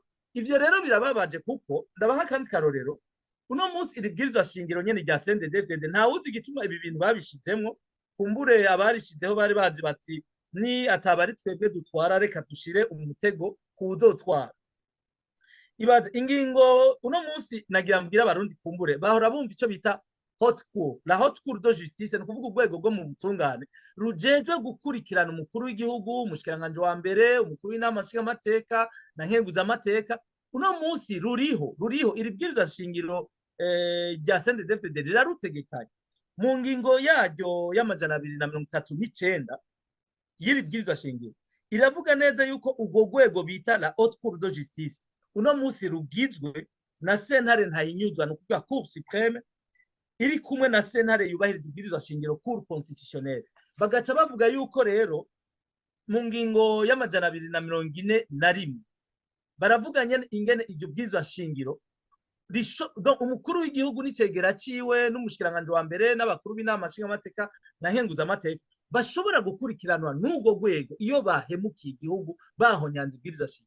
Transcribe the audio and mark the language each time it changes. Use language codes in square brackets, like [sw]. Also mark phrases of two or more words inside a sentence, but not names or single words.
[rn] Ivyo rero birababaje, kuko ndabaha kandi karorero, uno munsi iri bwirizwa shingiro nyene rya CNDD-FDD nta wuzi igituma ibi bintu babishizemwo. Kumbure abarishizeho bari bazi bati ni atabari twebwe dutwara, reka dushire umutego kuzotwara. Ibaze ingingo uno munsi nagira mbwira abarundi, kumbure bahora bumva ico bita [fr] haute cour, la haute cour de justice, [rn] no kuvuga urwego rwo mu butungane rujejwe gukurikirana umukuru w'igihugu, umushikiranganje wa mbere, umukuru w'inama nshingamateka na nkenguzamateka. Uno munsi ruriho iri bwirizwa shingiro rya CNDD-FDD rirarutegekanye mu ngingo yaryo y'amajana 239 y'iri bwirizwa shingiro, iravuga neza yuko urwo rwego bita [fr] la haute cour de justice [rn] uno munsi rugizwe na sentare ntayinyuzwa, no kuvuga [fr] cour supreme, [rn] iri kumwe na sentare yubahiriza ibwirizwa shingiro, [fr] cour constitutionnelle. [rn] Bagaca bavuga yuko rero mu ngingo y'amajana 241 baravuga ingene iryo bwirizwa shingiro umukuru w'igihugu n'icegera ciwe n'umushikiranganje wa mbere n'abakuru b'inama nshingamateka na nkenguzamateka bashobora gukurikiranwa n'urwo rwego iyo bahemukiye igihugu, bahonyanze ibwirizwa shingiro.